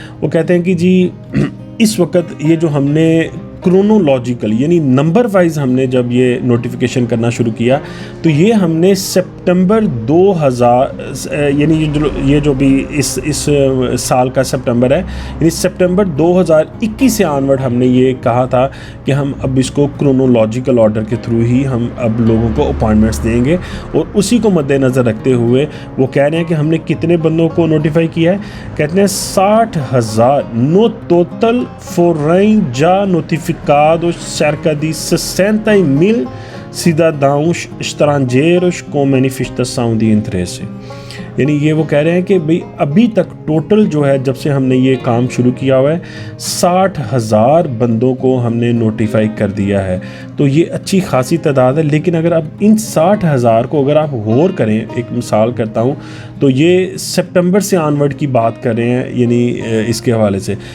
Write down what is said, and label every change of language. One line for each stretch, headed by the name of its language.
Hindi: वो कहते हैं कि जी इस वक्त ये जो हमने क्रोनोलॉजिकल यानी नंबर वाइज हमने जब ये नोटिफिकेशन करना शुरू किया तो ये हमने सितंबर 2000 यानी ये जो भी इस साल का सितंबर है, यानी सितंबर 2021 से ऑनवर्ड हमने ये कहा था कि हम अब इसको क्रोनोलॉजिकल ऑर्डर के थ्रू ही हम अब लोगों को अपॉइंटमेंट्स देंगे। और उसी को मद्देनज़र रखते हुए वो कह रहे हैं कि हमने कितने बंदों को नोटिफाई किया है। कहते हैं
Portuguese: 60,000 no total foram já notificados cerca de 60.000 cidadãos estrangeiros com manifestação de interesse।
Hindi: यानी ये वो कह रहे हैं कि भाई अभी तक टोटल जो है जब से हमने ये काम शुरू किया हुआ है 60,000 बंदों को हमने नोटिफाई कर दिया है। तो ये अच्छी खासी तादाद है। लेकिन अगर आप इन 60,000 को अगर आप गौर करें, एक मिसाल करता हूँ, तो ये सितंबर से ऑनवर्ड की बात कर रहे हैं यानी इसके हवाले से।